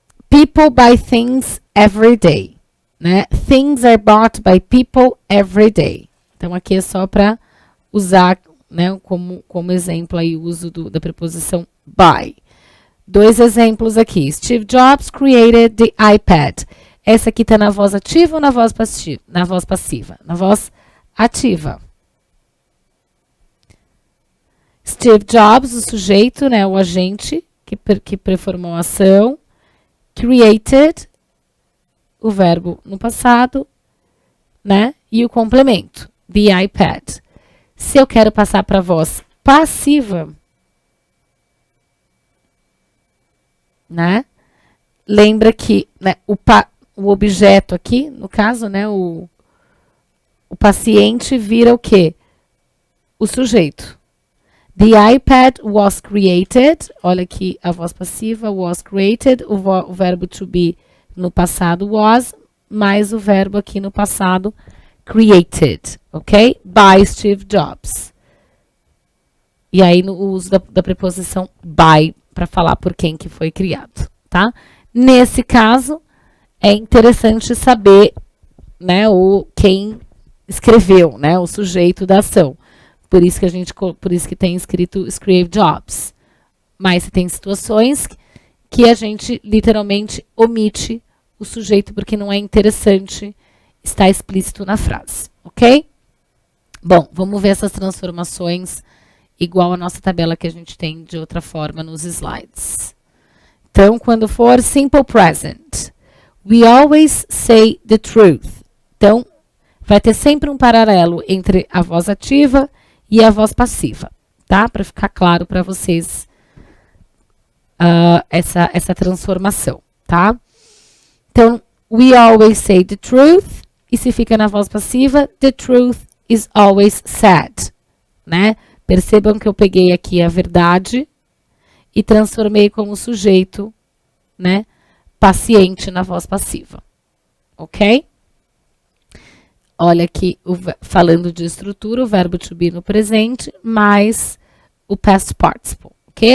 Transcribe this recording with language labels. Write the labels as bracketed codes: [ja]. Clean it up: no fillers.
[en] People buy things every day, né? Things are bought by people every day. [pt] Então, aqui é só para usar, né, como exemplo aí o uso da preposição by. 2 exemplos aqui. [en] Steve Jobs created the iPad. [pt] Essa aqui está na voz ativa ou na voz passiva? Na voz passiva. Na voz ativa. Steve Jobs, o sujeito, né, o agente que performou a ação. Created, o verbo no passado, né, e o complemento, the iPad. Se eu quero passar para a voz passiva, né, lembra que, né, o objeto aqui, no caso, né, o paciente vira o quê? O sujeito. [en] The iPad was created. [pt] Olha aqui a voz passiva, [en] was created. [pt] O verbo to be no passado was, mais o verbo aqui no passado created, ok? [en] By Steve Jobs. [pt] E aí no uso da preposição by para falar por quem que foi criado, tá? Nesse caso, é interessante saber, né, quem escreveu, né, o sujeito da ação. Por isso que tem escrito Steve Jobs. Mas se tem situações que a gente literalmente omite o sujeito porque não é interessante estar explícito na frase, ok? Bom, vamos ver essas transformações igual a nossa tabela que a gente tem de outra forma nos slides. Então, quando for [en] simple present, we always say the truth. [pt] Então, vai ter sempre um paralelo entre a voz ativa e a voz passiva, tá? Para ficar claro para vocês essa transformação, tá? [en] Então, we always say the truth. [pt] E se fica na voz passiva, [en] the truth is always said, [pt] né? Percebam que eu peguei aqui a verdade e transformei como sujeito, né? Paciente na voz passiva, ok? Olha aqui, falando de estrutura, o verbo to be no presente, mais o past participle, ok?